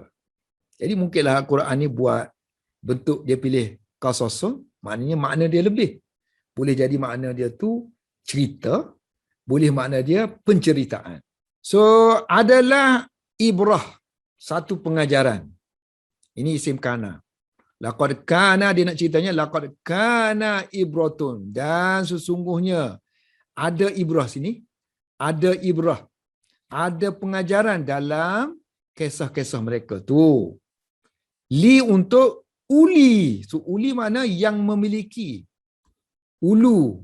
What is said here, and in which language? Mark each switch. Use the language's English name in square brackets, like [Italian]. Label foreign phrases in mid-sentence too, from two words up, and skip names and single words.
[Malay] Jadi mungkinlah Al-Quran ni buat bentuk dia pilih qasasun, maknanya makna dia lebih. Boleh jadi makna dia tu cerita, boleh makna dia penceritaan. So adalah ibrah, satu pengajaran. Ini [Arabic] اسم كان. لقد كان, [Malay] dia nak ceritanya [Arabic] لقد كان عبرة, [Malay] dan sesungguhnya ada ibrah sini, ada ibrah, ada pengajaran dalam kisah-kisah mereka tu. Li untuk uli. So uli makna yang memiliki. Ulu.